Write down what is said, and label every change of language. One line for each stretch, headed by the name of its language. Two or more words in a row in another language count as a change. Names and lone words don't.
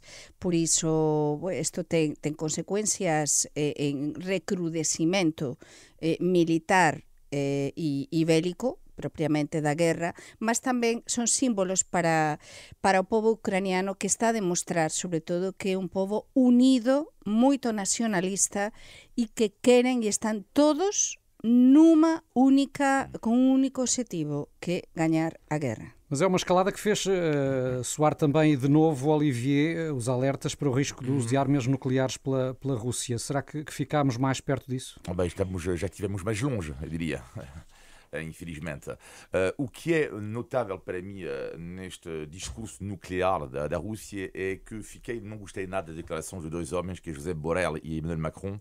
Galician: Por iso isto ten consecuencias en recrudecimento militar e bélico propiamente da guerra, mas tamén son símbolos para o povo ucraniano, que está a demostrar, sobre todo, que é un povo unido, moito nacionalista e que queren e están todos con un único objetivo, que é gañar a guerra.
Portuguese: Mas é uma escalada que fez soar também de novo, Olivier, os alertas para o risco do uso de armas nucleares pela Rússia. Será que ficámos mais perto disso? Bem, já estivemos mais longe, eu diria. Infelizmente. O que é notável para mim neste discurso nuclear da Rússia é que não gostei nada da declaração de dois homens, que é José Borrell e Emmanuel Macron.